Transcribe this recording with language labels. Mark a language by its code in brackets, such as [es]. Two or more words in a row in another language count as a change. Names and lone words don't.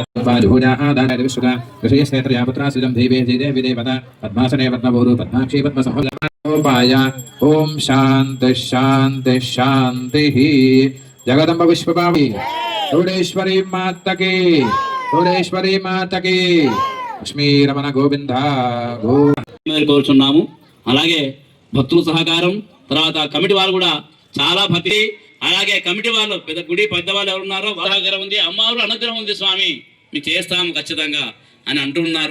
[sa] पद्मासने पद्मभूरु पद्माक्षी पद्मसंभोपाय ओम शांति शांति शांति जगदम्ब विश्वभावी [hi] चौडेश्वरी माता की चौडेश्वरी माता की [sa] లక్ష్మీ రమణ గోవింద [te] కోరుచున్నాము. అలాగే భక్తుల సహకారం, తర్వాత కమిటీ వాళ్ళు కూడా చాలా భక్తి, అలాగే కమిటీ వాళ్ళు పెద్ద గుడి పెద్దవాళ్ళు ఎవరున్నారో వాళ్ళ సహకారం ఉంది. అమ్మవారు అనుగ్రహం ఉంది స్వామి, మీకు చేస్తాము ఖచ్చితంగా అని అంటున్నారు.